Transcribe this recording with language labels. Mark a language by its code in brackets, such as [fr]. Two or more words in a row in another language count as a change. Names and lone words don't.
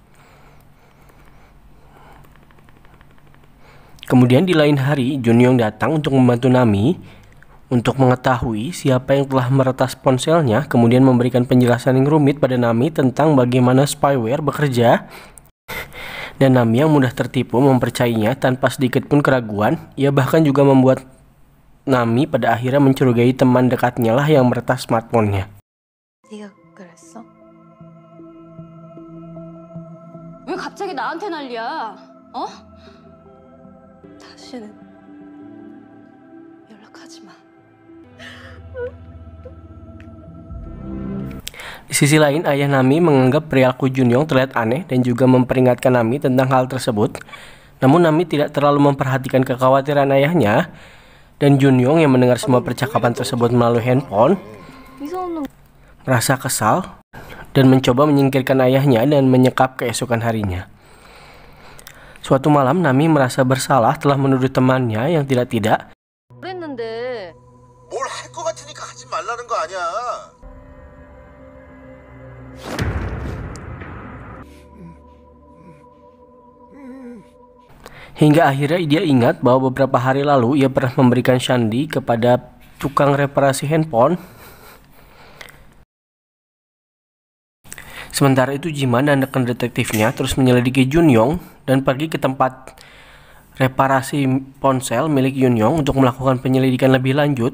[id] Kemudian di lain hari, Jun-yong datang untuk membantu Nami untuk mengetahui siapa yang telah meretas ponselnya, kemudian memberikan penjelasan yang rumit pada Nami tentang bagaimana spyware bekerja. Dan Nami yang mudah tertipu mempercayainya tanpa sedikit pun keraguan. Ia bahkan juga membuat Nami pada akhirnya mencurigai teman dekatnya lah yang meretas smartphone-nya. [ko] 네가 그랬어? 왜 갑자기 나한테 난리야? 어? 다시는 연락하지 마. [id] Di sisi lain, ayah Nami menganggap perilaku Jun-yong terlihat aneh dan juga memperingatkan Nami tentang hal tersebut. Namun Nami tidak terlalu memperhatikan kekhawatiran ayahnya, dan Jun-yong yang mendengar semua percakapan tersebut melalui handphone merasa kesal dan mencoba menyingkirkan ayahnya dan menyekap keesokan harinya. Suatu malam, Nami merasa bersalah telah menuduh temannya yang tidak-tidak. [ko] 그랬는데 뭘 할 것 같으니까 하지 말라는 거 아니야. [id] Hingga akhirnya dia ingat bahwa beberapa hari lalu ia pernah memberikan Shandi kepada tukang reparasi handphone. Sementara itu Jiman dan rekan detektifnya terus menyelidiki Jun-yong dan pergi ke tempat reparasi ponsel milik Jun-yong untuk melakukan penyelidikan lebih lanjut.